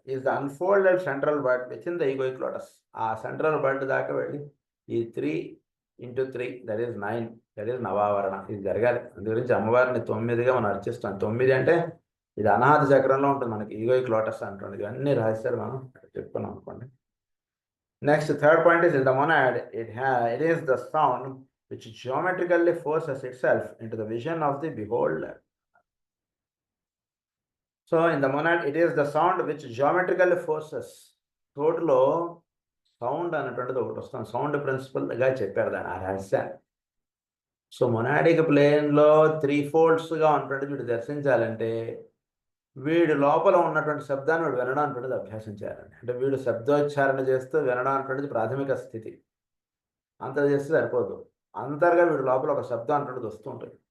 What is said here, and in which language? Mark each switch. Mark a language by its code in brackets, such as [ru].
[en] Is the unfolded central bud within the egoic lotus. [te] ఆ central బడ్ దాకా వెళ్ళి ఈ [en] 3 into 3 that is [te] 9, that is నవావరణ, ఇది జరగాలి. అందు గురించి అమ్మవారిని 9గా మనం అర్చిస్తాం. 9 అంటే ఇది అనాహత చక్రంలో ఉంటుంది మనకి, ఈగోయిక్ లోటస్ అంటుంది. ఇవన్నీ రహస్యాలు మనం చెప్పుకున్నాం అనుకోండి. [en] Next third point is in the monad it is the sound which geometrically forces itself into the vision of the beholder. So in the monad it is the sound which geometrically forces. [te] తోటలో sound అనేటువంటిది ఒకటి వస్తుంది, sound ప్రిన్సిపల్గా చెప్పారు దాని ఆ రహస్యాన్ని. So monadic ప్లేన్లో 3 foldsగా ఉన్నటువంటి వీడు దర్శించాలంటే వీడు లోపల ఉన్నటువంటి శబ్దాన్ని వీడు వినడం అనేటువంటిది అభ్యాసం చేయాలండి. అంటే వీడు శబ్దోచ్చారణ చేస్తూ వినడం అనేటువంటిది ప్రాథమిక స్థితి. అంత చేస్తే సరిపోదు, అంతర్గా వీడు లోపల ఒక శబ్దం అనేటువంటిది వస్తూ ఉంటుంది.